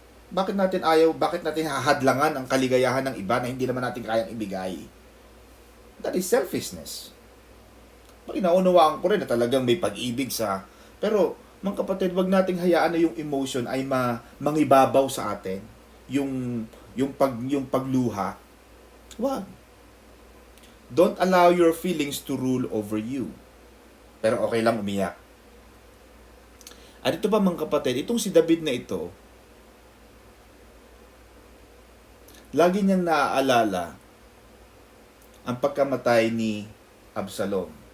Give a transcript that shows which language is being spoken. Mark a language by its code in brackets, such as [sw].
[tl] Bakit natin hahadlangan ang kaligayahan ng iba na hindi naman natin kayang ibigay? [en] That is selfishness. [tl] Naunawaan ko rin na talagang may pag-ibig sa... Pero, mga kapatid, wag nating hayaan na yung emotion ay mangibabaw sa atin. Yung pagluha. Wag. [en] Don't allow your feelings to rule over you. [tl] Pero okay lang umiyak. At ito ba mga kapatid, itong si David na ito, lagi niyang naaalala ang pagkamatay ni Absalom.